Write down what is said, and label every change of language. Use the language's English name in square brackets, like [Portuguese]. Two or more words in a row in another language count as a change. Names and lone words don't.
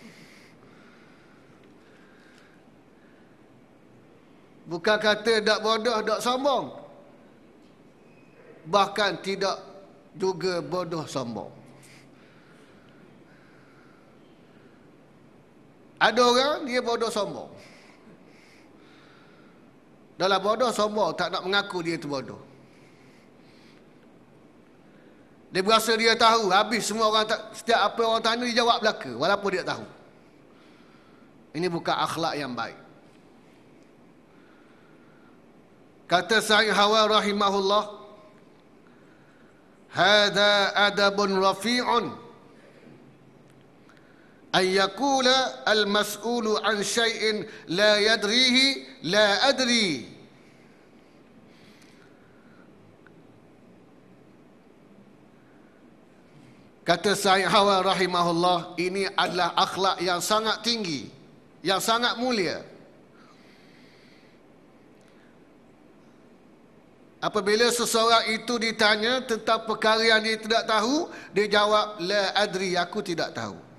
[Malay] Bukan kata tak bodoh, tak sombong. Bahkan tidak juga bodoh sombong. Ada orang dia bodoh sombong. Dalam bodoh sombong, tak nak mengaku dia itu bodoh. Dia berasa dia tahu, habis semua orang setiap apa orang tanya dia jawab belaka walaupun dia tahu. Ini bukan akhlak yang baik. [Arabic] Kata Sa'id Hawa رحمه الله، هذا أدب رفيع أن يقول المسؤول عن شيء لا يدريه لا أدري. [Malay] Kata Sa'id Hawa rahimahullah, ini adalah akhlak yang sangat tinggi, yang sangat mulia. Apabila seseorang itu ditanya tentang perkara yang dia tidak tahu, dia jawab, [Arabic] لا أدري, [Malay] aku tidak tahu.